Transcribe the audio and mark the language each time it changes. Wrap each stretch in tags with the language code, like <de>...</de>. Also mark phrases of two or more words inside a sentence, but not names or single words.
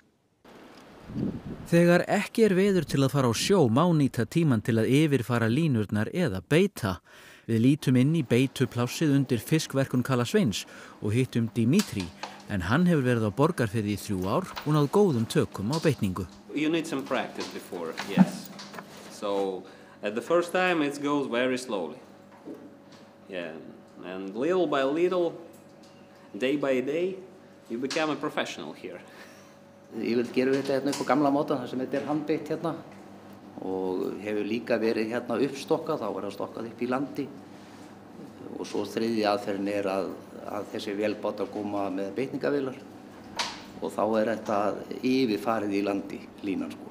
<is>Þegar ekki veður til að fara á sjó má nýta tíman til að yfirfara línurnar eða beita. Við lítum inn í beituplássið undir fiskverkun Kalla Sveins og hittum Dimitri en hann hefur verið á Borgarfirði í 3 ár og náð góðum tökum á beitningu.</is> <en>You need some practice before, yes. So at the first time it goes very slowly. Yeah, and little by little, day by day, you become a professional here.</en> <is>Ég vil gera þetta hérna upp á gamla mátan þar sem þetta handbeitt hérna og hefur líka verið hérna uppstokkað, þá það stokkað upp í landi og svo þriðja aðferðin að þessi vélbátar koma með beitningavélar og þá þetta yfirfarið í landi línan sko.</is>